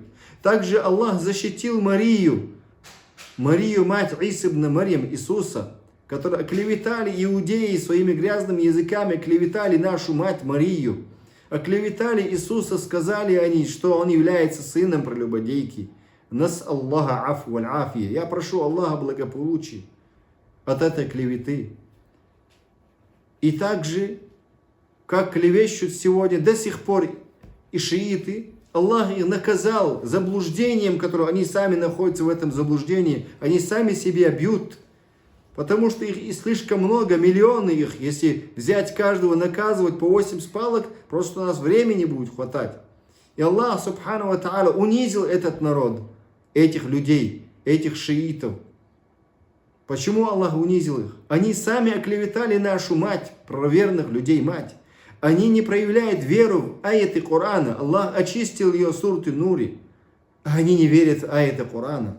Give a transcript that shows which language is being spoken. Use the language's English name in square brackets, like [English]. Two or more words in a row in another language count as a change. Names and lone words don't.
[Russian] Также Аллах защитил Марию, мать Иса ибн Марьям, Иисуса, которые оклеветали иудеи своими грязными языками, оклеветали нашу мать Марию. Оклеветали Иисуса, сказали они, что он является сыном прелюбодейки. [Arabic] نسأل الله العفو والعافية. [Russian] Я прошу Аллаха благополучия от этой клеветы. И также, как клевещут сегодня до сих пор и шииты, Аллах их наказал заблуждением, которое они сами находятся в этом заблуждении. Они сами себя бьют. Потому что их и слишком много, миллионы их. Если взять каждого, наказывать по 8 спалок, просто у нас времени будет хватать. И Аллах, [Arabic] سبحانه وتعالى, [Russian] унизил этот народ, этих людей, этих шиитов. Почему Аллах унизил их? Они сами оклеветали нашу мать, правоверных людей мать. Они не проявляют веру в аяты Корана. Аллах очистил ее сурты Нури. А они не верят в аяты Корана.